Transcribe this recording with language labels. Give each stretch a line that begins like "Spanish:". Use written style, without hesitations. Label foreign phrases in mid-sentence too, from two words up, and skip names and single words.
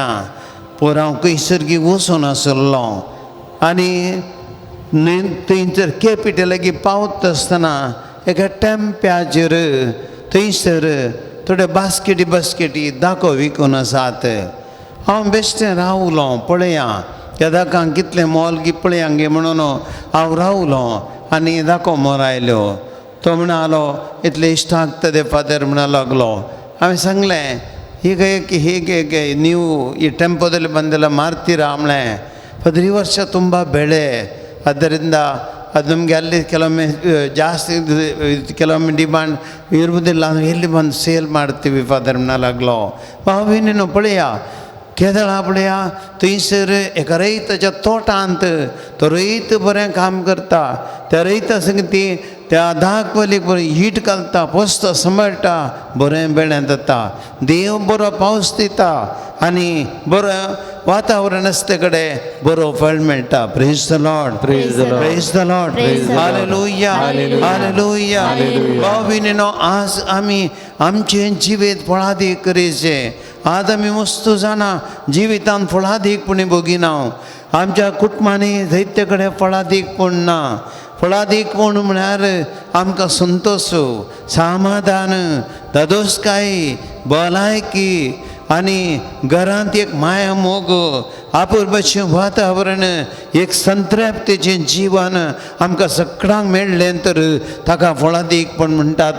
Konkani: पोर हांव खंयसर वचून आसलो आनी थंयसर कॅपिटलाक पावता आसतना एका टेंप्याचेर थंयसर थोडे बास्केटी दाखो विकून आसात. हांव बेश्टें रावलो, पळया त्या दाकांक कितलें मोल पळया गे म्हणून हांव रावलो आनी दाखो मोर आयलो. तो म्हणालो इतले इश्टाक ते फादर म्हणा लागलो. हांवें सांगलें
Kannada: ಹೀಗೆ ನೀವು ಈ ಟೆಂಪೋದಲ್ಲಿ ಬಂದೆಲ್ಲ ಮಾರ್ತೀರಾ ಆಮ್ಳೆ ಫಾದರ್ ಈ ವರ್ಷ ತುಂಬ ಬೆಳೆ, ಆದ್ದರಿಂದ ಅದು ನಮಗೆ ಅಲ್ಲಿ ಕೆಲವೊಮ್ಮೆ ಜಾಸ್ತಿ ಕೆಲವೊಮ್ಮೆ ಡಿಮಾಂಡ್ ಇರುವುದಿಲ್ಲ, ಎಲ್ಲಿ ಬಂದು ಸೇಲ್ ಮಾಡ್ತೀವಿ ಫಾದರ್ म्हणालागलो.
Konkani: भावांनो पळया केदळा पळया थंयसर एका रैताच्या तोटांत तो रैत बरें काम करता. त्या रैता संगती त्या दाखवलीक बरें हीट घालता, पोसता, सांबाळटा, बरें बेळें जाता. देव बरो पावस दिता आनी बरो वातावरण आसते कडेन बरो फळ मेळटा.
English: Praise the Lord. Praise the Lord. Praise the Lord. Praise the Lord.
Konkani: हालेलुया. हालेलुया. भाव भयणीनो, आज आमी आमचें जिवीत फळादीक करीचें. आज आमी वस्तू जाणा जिवितांत फळादीकपणी भोगिना. आमच्या कुटुंबांनी जायते कडेन फळादीकपण ना. फळादीकपण म्हळ्यार आमकां संतोश, समाधान, दादोसकाय, भलायकी आनी घरांत एक माया मोग, आपुरबाचें वातावरण, एक संतृप्तीचें जीवन आमकां सगळ्यांक मेळ्ळें तर ताका फळादीकपण म्हणटात.